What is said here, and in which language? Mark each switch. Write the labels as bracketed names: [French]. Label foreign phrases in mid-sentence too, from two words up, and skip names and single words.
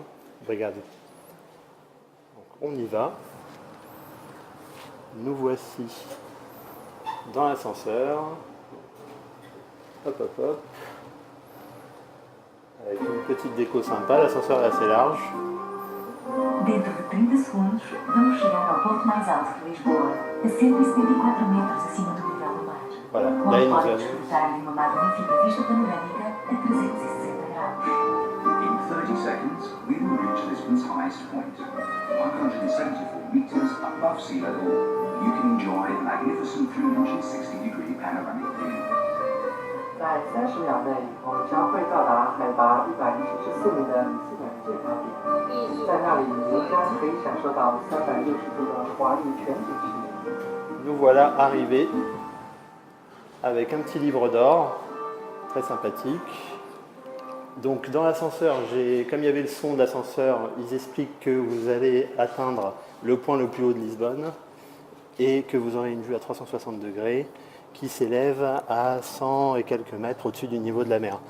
[French] Regardez. Donc on y va. Nous voici dans l'ascenseur. Hop hop hop. Avec une petite déco sympa, l'ascenseur est assez large. [Portuguese] Dentro de 30 segundos, vamos chegar ao ponto mais alto de Lisboa, a 174 metros acima do nível do mar. [French] Voilà, là [Portuguese] Onde [French] il nous [Portuguese] podem a... desfrutar de uma magnífica vista panorâmica a 360 graus. [English] In 30 seconds, we will reach Lisbon's highest point, 174 meters above sea level. You can enjoy a magnificent 360-degree panoramic view. [Chinese] 在30秒内，我们将会到达海拔174米的里斯本最高点。在那里，您将可以享受到360度的华丽全景视野。 [French] Nous voilà arrivés avec un petit livre d'or, très sympathique. Donc dans l'ascenseur, comme il y avait le son de l'ascenseur, ils expliquent que vous allez atteindre le point le plus haut de Lisbonne et que vous aurez une vue à 360 degrés qui s'élève à 100 et quelques mètres au-dessus du niveau de la mer.